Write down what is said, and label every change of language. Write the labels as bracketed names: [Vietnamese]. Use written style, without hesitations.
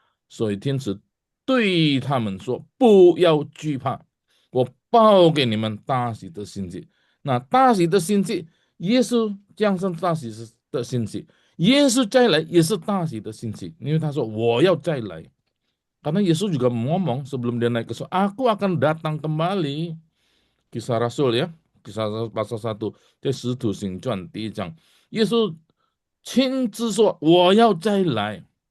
[Chinese] 所以天使对他们说：不要惧怕，我报给你们大喜的信息。那大喜的信息，耶稣降生大喜的信息，耶稣再来也是大喜的信息，因为他说我要再来。 [Indonesian] Karena Yesus juga ngomong sebelum dia naik ke surga, aku akan datang kembali. Kisah Rasul ya, Kisah pasal 1, [Chinese] 在使徒行传第1章，耶稣亲自说我要再来。